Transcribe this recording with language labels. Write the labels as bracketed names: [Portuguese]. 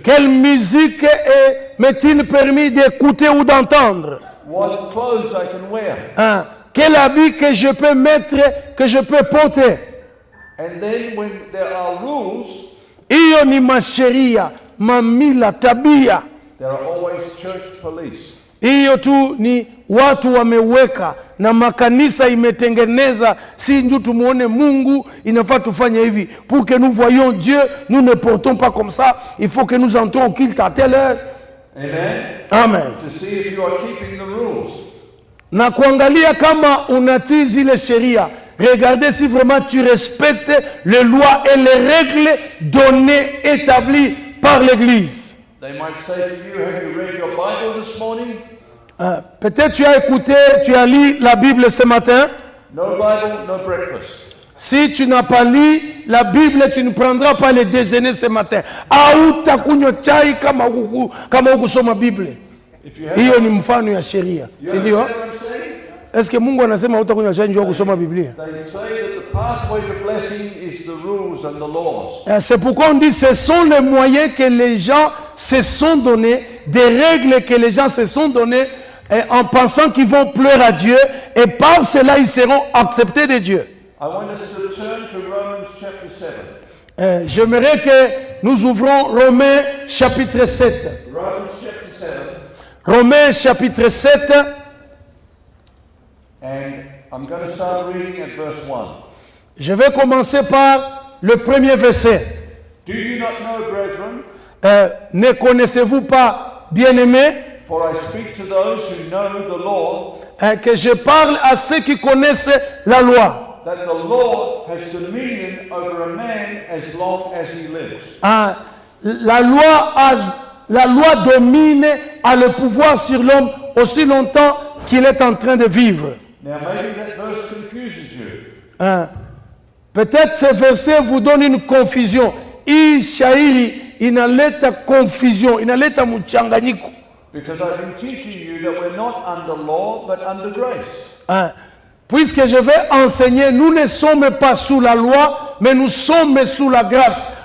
[French] Quelle musique m'est-il permis d'écouter ou d'entendre? [English] What clothes I can wear. [French] Quel habit que je peux mettre, que je peux porter? [English] And then when there are rules, [Swahili] Hiyo ni masheria, mamila, tabia. [English] there are always church police. [Swahili] Hiyo tu ni watu wameweka na makanisa imetengeneza, si ndio tumuone Mungu, inafaa tufanye hivi. [French] Pour que nous voyions Dieu, nous ne portons pas comme ça. Il faut que nous entrons au culte à telle heure. Amen. Amen. [English] To see if you are keeping the rules. [Swahili] Na kuangalia kama unatii zile sheria. [French] Regardez si vraiment tu respectes les lois et les règles données, établies par l'Église. [English] They might say to you, have you read your Bible this morning? [French] Peut-être tu as écouté, tu as lu la Bible ce matin. [English] No Bible, no breakfast. [French] Si tu n'as pas lu la Bible, tu ne prendras pas le déjeuner ce matin. [Swahili] Hautakunywa chai kama hukusoma Bible. Hiyo ni mfano ya sheria. Si ndio? [French] Est-ce que [Swahili] Mungu anasema hautakunywa chai njoo kusoma Biblia? [English] They say that the pathway to blessing is the rules and the laws. [French] C'est pourquoi on dit ce sont les moyens que les gens se sont donnés, des règles que les gens se sont données en pensant qu'ils vont pleurer à Dieu et par cela ils seront acceptés de Dieu. [English] I want us to turn to Romans chapter 7. [French] J'aimerais que nous ouvrons Romains chapitre 7. [English] Romans chapter 7. [French] Romains chapitre 7. [English] And I'm going to start reading at verse 1. [French] Je vais commencer par le premier verset. [English] Do you not know, brethren? [French] Ne connaissez-vous pas, bien-aimés, [English] For I speak to those who know the law, [French] que je parle à ceux qui connaissent la loi. [English] that the law has dominion over a man as long as he lives. [French] La loi domine, a le pouvoir sur l'homme aussi longtemps qu'il est en train de vivre. [English] Now maybe that verse confuses you. [French] Peut-être ce verset vous donne une confusion. [Swahili] Hii shairi inaleta confusion, inaleta mchanganyiko. [English] Because I've been teaching you that we're not under law, but under grace. [French] Puisque je vais enseigner, nous ne sommes pas sous la loi, mais nous sommes sous la grâce.